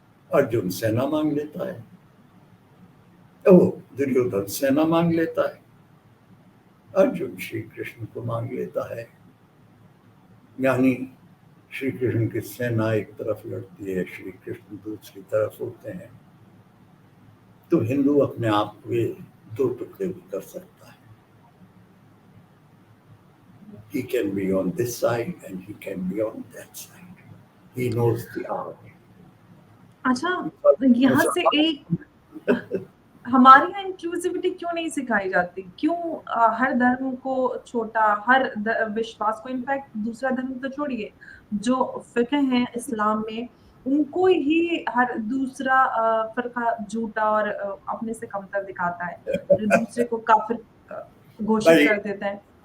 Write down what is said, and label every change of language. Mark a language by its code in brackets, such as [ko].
[ur] ارجن سینا مانگ لیتا ہے, دریودھن سینا مانگ لیتا ہے, ارجن شری کرشن کو مانگ لیتا ہے. یعنی شری کرشن کی سینا ایک طرف لڑتی ہے, شری کرشن دوسری طرف ہوتے ہیں. تو ہندو اپنے آپ کو دو ٹکڑے بھی کر سکتا ہے. [en] He can be on this side and he can be on that side. He knows the art. [ur] اچھا, یہاں سے ایک ہمارے یہاں انکلوسیوٹی کیوں نہیں سکھائی جاتی؟ کیوں ہر دھرم کو چھوٹا, ہر وشواس کو, انفیکٹ دوسرا دھرم تو چھوڑیے, جو فقہ ہیں اسلام میں ان کو ہی ہر دوسرا فرقہ جھوٹا اور اپنے سے کمتر دکھاتا ہے, جو دوسرے کو کافر گھوشت کر دیتا ہے.